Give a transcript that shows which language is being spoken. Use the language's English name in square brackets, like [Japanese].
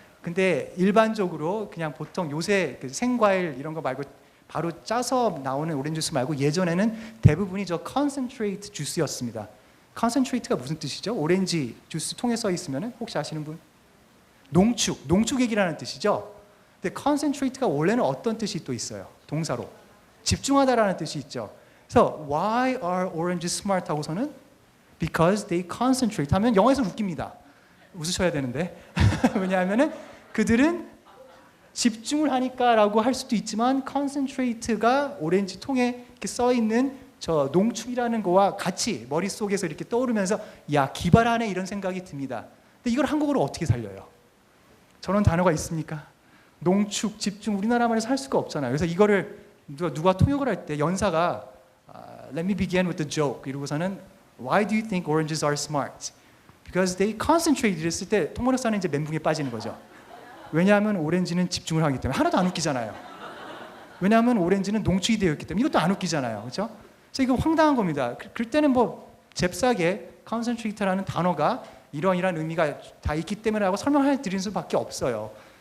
[Korean] 근데 일반적으로 그냥 보통 요새 그 생과일 이런 거 말고 바로 짜서 나오는 오렌지 주스 말고 예전에는 대부분이 저 concentrate 주스였습니다. concentrate가 무슨 뜻이죠? 오렌지 주스 통에 써 있으면 혹시 아시는 분? 농축액이라는 뜻이죠. 근데 concentrate가 원래는 어떤 뜻이 또 있어요? 동사로 집중하다라는 뜻이 있죠. 그래서 [English] why are oranges smart [Korean] 하고서는 [English] because they concentrate [Korean] 하면 영어에서는 웃깁니다. 웃으셔야 되는데 왜냐하면은 그들은 집중을 하니까라고 할 수도 있지만 concentrate가 오렌지 통에 이렇게 써 있는 저 농축이라는 거와 같이 머릿속에서 이렇게 떠오르면서 야 기발하네 이런 생각이 듭니다. 근데 이걸 한국어로 어떻게 살려요? 저런 단어가 있습니까? 농축, 집중 우리나라 말에서 할 수가 없잖아요. 그래서 이거를 누가 통역을 할 때 연사가 [English] Let me begin with the joke [Korean] 이러고서는 [English] Why do you think oranges are smart? Because they concentrate [Korean] 이랬을 때 통번역사는 이제 멘붕에 빠지는 거죠. 왜냐하면 오렌지는 집중을 하기 때문에 하나도 안 웃기잖아요. 왜냐하면 오렌지는 농축이 되어 있기 때문에 이것도 안 웃기잖아요. 그렇죠? 그래서 이거 황당한 겁니다. 그럴 때는 뭐 잽싸게 concentrate라는 단어가 이런 의미가 다 있기 때문에 라고 설명해 드리는 수밖에 없어요.